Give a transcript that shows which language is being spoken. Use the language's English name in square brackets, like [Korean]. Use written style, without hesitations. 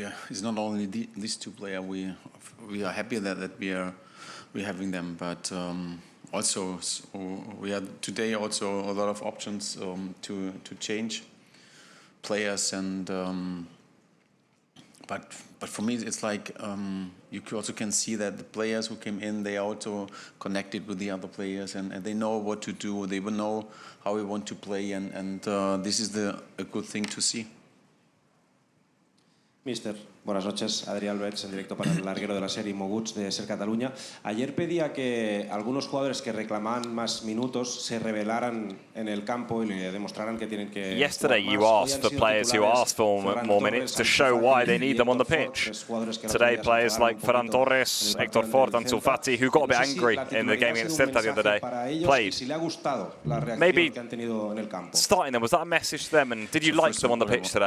[English] It's not only these two players. We are happy that we're having them, but also we had today also a lot of options to change players, and but for me it's like you also can see that the players who came in, they also connected with the other players, and they know what to do. They will know how we want to play, and this is a good thing to see. [Spanish] Mister, buenas noches. Adrián Alberts, en directo para el larguero de la serie Moguts de Ser Cataluña. Ayer pedía que algunos jugadores que reclamaban más minutos se rebelaran en el campo y le demostraran que tienen que. [English] Yesterday you asked for players who asked for more minutes to show why they need them on the pitch. Today players like Ferran Torres, Héctor Fort, and Ansu Fati, who got a bit angry in the game against Celta the other day, played. Maybe starting them, was that a message to them, and did you like them on the pitch today?